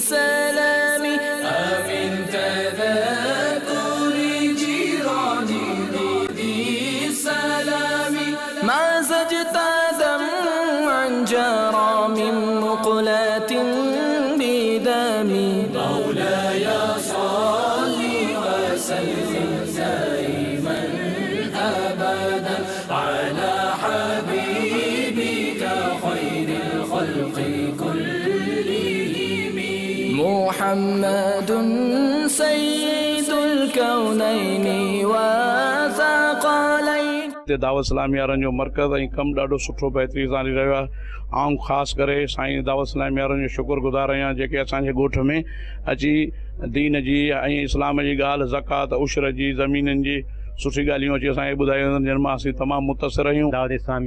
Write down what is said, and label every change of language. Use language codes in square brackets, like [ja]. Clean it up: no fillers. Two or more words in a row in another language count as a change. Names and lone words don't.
[ar] سلام، آمن تذكر جيران بذي سلام، ما زجت دمعا جرى من مقلات بدمي، مولاي صلي وسلم دائما ابدا على حبيبك خير الخلق كلهم، محمد سيد الكونين وثقلين۔ [sd] دعوت اسلامی वारनि जो मर्कज़ ऐं कमु ॾाढो सुठो बहितरीन सां हली रहियो आहे। आऊं ख़ासि करे साईं दावत इस्लामी वारनि जो शुक्रगुज़ार आहियां जेके असांजे ॻोठ में अची दीन जी ऐं इस्लाम जी ॻाल्हि, ज़कात, उशर जी, ज़मीननि जी सुठी ॻाल्हियूं अची असांखे ॿुधायूं, जिन मां असीं तमामु मुतासिर आहियूं।